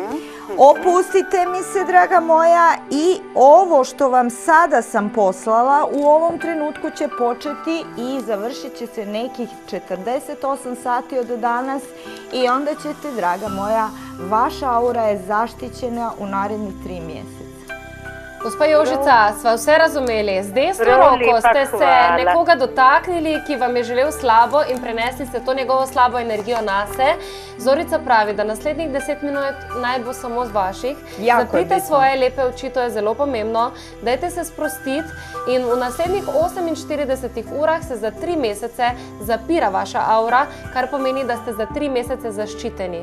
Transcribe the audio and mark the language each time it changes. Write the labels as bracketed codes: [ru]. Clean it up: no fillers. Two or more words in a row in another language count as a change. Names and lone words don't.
[hr] Opustite mi se, draga moja, i ovo što vam sada sam poslala u ovom trenutku će početi i završit će se nekih 48 sati od danas i onda ćete, draga moja, vaša aura je zaštićena u narednih 3 mjeseca. [sl] Gospa Jožica, sva vse razumeli. Z desno Prav roko lepa ste se hvala. nekoga dotaknili, ki vam je želel slabo in prenesli ste to njegovo slabo energijo nase. Zorica pravi, da naslednjih 10 minut naj bo samo z vaših. [hr] Jako je [sl] Zaprite [hr] bitno. [sl] svoje lepe oči, to je zelo pomembno. Dajte se sprostiti in v naslednjih 48 urah se za 3 mesece zapira vaša aura, kar pomeni, da ste za 3 mesece zaščiteni.